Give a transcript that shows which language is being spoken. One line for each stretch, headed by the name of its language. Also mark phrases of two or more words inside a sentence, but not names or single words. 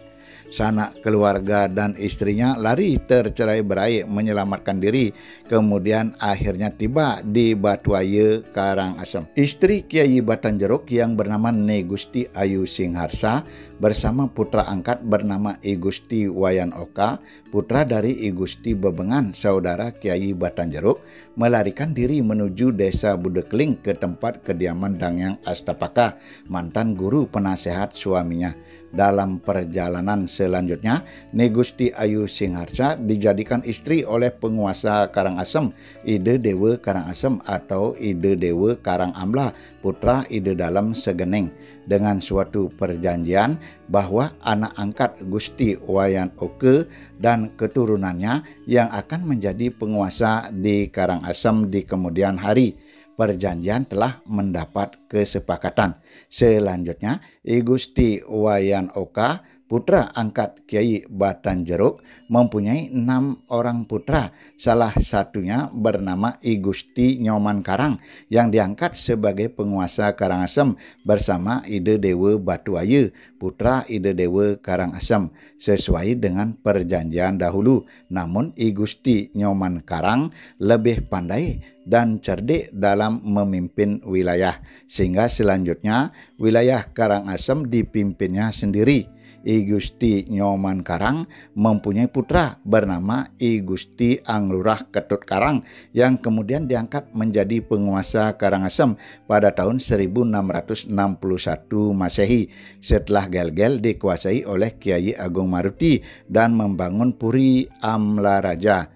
Indonesian: Sanak keluarga dan istrinya lari tercerai-berai menyelamatkan diri, kemudian akhirnya tiba di Batuaya Karangasem. Istri Kiai Batanjeruk yang bernama Ne Gusti Ayu Singharsa bersama putra angkat bernama I Gusti Wayan Oka, putra dari I Gusti Bebengan, saudara Kiai Batanjeruk, melarikan diri menuju Desa Budekling ke tempat kediaman Dangyang Astapaka, mantan guru penasehat suaminya. Dalam perjalanan selanjutnya, Ne Gusti Ayu Singharsa dijadikan istri oleh penguasa Karangasem, Ide Dewa Karangasem atau Ide Dewa Karangamla, putra Ide Dalem Segeneng, dengan suatu perjanjian bahwa anak angkat Gusti Wayan Oke dan keturunannya yang akan menjadi penguasa di Karangasem di kemudian hari. Perjanjian telah mendapat kesepakatan. Selanjutnya, I Gusti Wayan Oka, putra angkat Kiai Batanjeruk, mempunyai 6 orang putra. Salah satunya bernama I Gusti Nyoman Karang yang diangkat sebagai penguasa Karangasem bersama Ide Dewa Batuaya, putra Ide Dewa Karangasem, sesuai dengan perjanjian dahulu. Namun I Gusti Nyoman Karang lebih pandai dan cerdik dalam memimpin wilayah, sehingga selanjutnya wilayah Karangasem dipimpinnya sendiri. I Gusti Nyoman Karang mempunyai putra bernama I Gusti Anglurah Ketut Karang yang kemudian diangkat menjadi penguasa Karangasem pada tahun 1661 Masehi setelah Gelgel dikuasai oleh Kiai Agung Maruti dan membangun Puri Amlaraja.